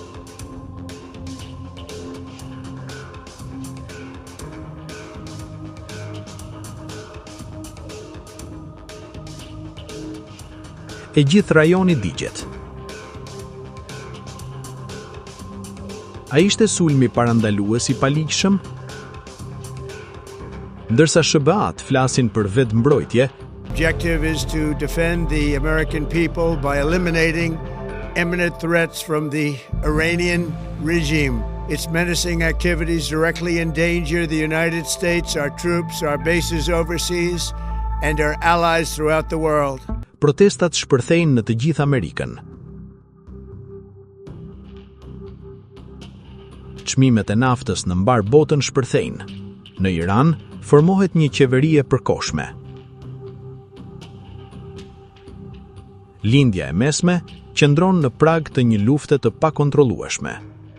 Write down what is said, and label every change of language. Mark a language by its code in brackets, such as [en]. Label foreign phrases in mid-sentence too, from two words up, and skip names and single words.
[sq] E gjithë rajoni digjet. A ishte sulmi parandalues i paligjshëm? Ndërsa SBA-t flasin për vetëmbrojtje, [en] Objective is to defend the American people by eliminating imminent threats from the Iranian regime. Its menacing activities directly endanger the United States, our troops, our bases overseas, and our allies throughout the world. [sq] Protestat shpërthejnë në të gjithë Amerikën. Çmimet e naftës në mbar botën shpërthejnë. Në Iran formohet një qeveri e përkohshme. Lindja e mesme qëndron në prag të një lufte të pakontrollueshme.